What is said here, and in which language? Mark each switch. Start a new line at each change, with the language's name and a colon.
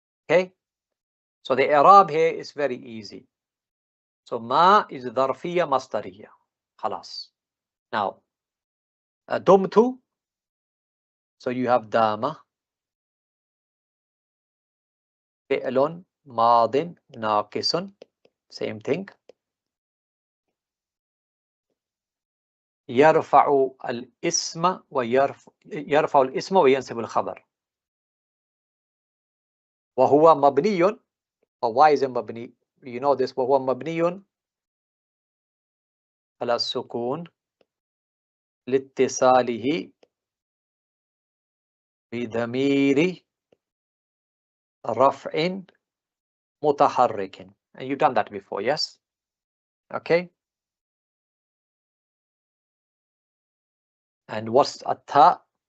English: Okay, so the i'rab here is very easy. So ma is
Arabic: dharfiyya masdariyya.
English: Khalas. Now dumtu, so you have dama,
Arabic: fi'lun madin naqisun,
English: same thing.
Arabic: يرفع الاسم يرفع الاسم وينصب الخبر وهو مبني.
English: Why is it مبني? You know this.
Arabic: وهو مبني على السكون لاتصاله بضمير رفع متحرك.
English: And you've done that before, yes? Okay. And what's التاء?